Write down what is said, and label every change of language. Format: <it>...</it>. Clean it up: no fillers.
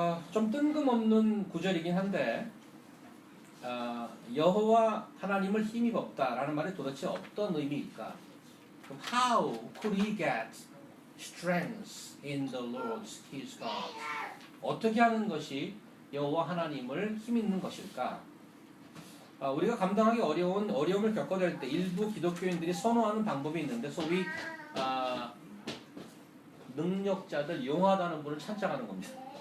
<ko>좀 뜬금없는 구절이긴 한데 여호와 하나님을 힘입 없다라는 말이 도대체 어떤 의미일까?</ko> <en>그럼 how could he get strength in the Lord his God?</en> <ko>어떻게 하는 것이 여호와 하나님을 힘입는 것일까? 우리가 감당하기 어려운 어려움을 겪어낼 때 일부 기독교인들이 선호하는 방법이 있는데 소위 능력자들 용하다는 분을 찬양하는 겁니다.</ko>